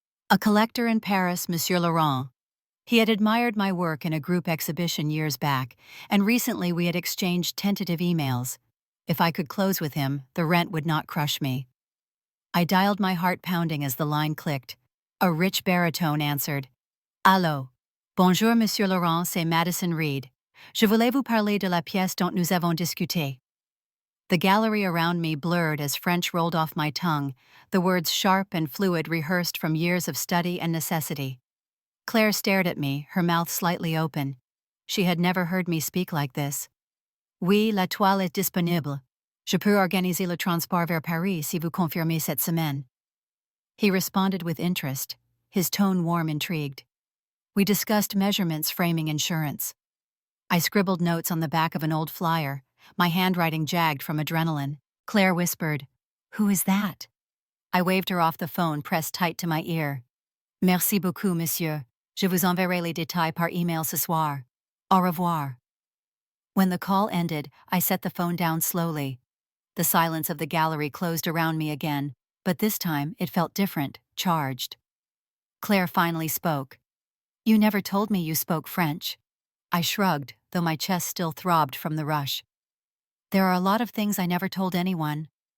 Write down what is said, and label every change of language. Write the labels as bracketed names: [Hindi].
[English] A collector in Paris, Monsieur Laurent. He had admired my work in a group exhibition years back, and recently we had exchanged tentative emails. If I could close with him, the rent would not crush me. I dialed, my heart pounding as the line clicked. A rich baritone answered. [French] "Allô. Bonjour, Monsieur Laurent, c'est Madison Reed. Je voulais vous parler de la pièce dont nous avons discuté." [English] The gallery around me blurred as French rolled off my tongue, the words sharp and fluid, rehearsed from years of study and necessity. Claire stared at me, her mouth slightly open. She had never heard me speak like this. [French] "Oui, la toile est disponible. Je peux organiser le transport vers Paris si vous confirmez cette semaine." [English] He responded with interest, his tone warm, intrigued. We discussed measurements, framing, insurance. I scribbled notes on the back of an old flyer, my handwriting jagged from adrenaline. Claire whispered, "Who is that?" I waved her off the phone, pressed tight to my ear. [French] "Merci beaucoup, monsieur. Je vous enverrai les détails par email ce soir. Au revoir." [English] When the call ended, I set the phone down slowly. The silence of the gallery closed around me again, but this time it felt different, charged. Claire finally spoke. "You never told me you spoke French." I shrugged, though my chest still throbbed from the rush. "There are a lot of things I never told anyone."